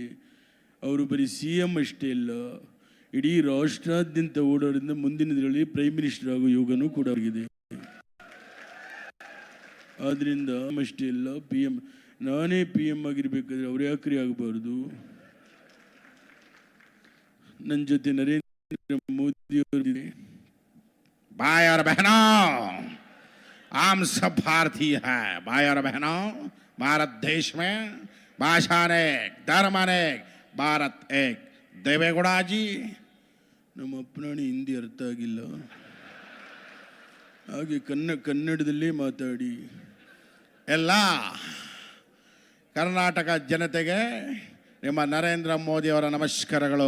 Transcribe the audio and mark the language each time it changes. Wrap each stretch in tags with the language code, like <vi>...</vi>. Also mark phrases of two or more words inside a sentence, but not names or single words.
<kn>ಅವರು ಬರೀ CM ಅಷ್ಟೇ ಅಲ್ಲ, ಇಡೀ ರಾಷ್ಟ್ರಾದ್ಯಂತ ಓಡಾಡಿದ ಮುಂದಿನ ದಿನಗಳಲ್ಲಿ</kn> <en>prime minister</en> <kn>ಆಗೋ ಯೋಗನೂ ಕೂಡ ಆಗಿದೆ. ಆದ್ದರಿಂದ ಅಷ್ಟೇ ಅಲ್ಲ, PM ನಾನೇ PM ಆಗಿರ್ಬೇಕಾದ್ರೆ ಅವ್ರು ಯಾಕ್ರಿ ಆಗಬಾರ್ದು? ನನ್ನ ಜೊತೆ ನರೇಂದ್ರ ಮೋದಿ ಅವರಿದೆ.</kn> <hi>भाई और बहनों, हम सब भारतीय हैं. भाई और बहनों, भारत देश में भाषा अनेक, धर्म अनेक, भारत एक.</hi> <kn>ದೇವೇಗೌಡ ಜಿ, ನಮ್ಮ ಅಪ್ಪನಾಣಿ ಹಿಂದಿ ಅರ್ಥ ಆಗಿಲ್ಲ, ಹಾಗೆ ಕನ್ನಡದಲ್ಲೇ ಮಾತಾಡಿ. ಎಲ್ಲ ಕರ್ನಾಟಕ ಜನತೆಗೆ ನಿಮ್ಮ ನರೇಂದ್ರ ಮೋದಿ ಅವರ ನಮಸ್ಕಾರಗಳು.</kn>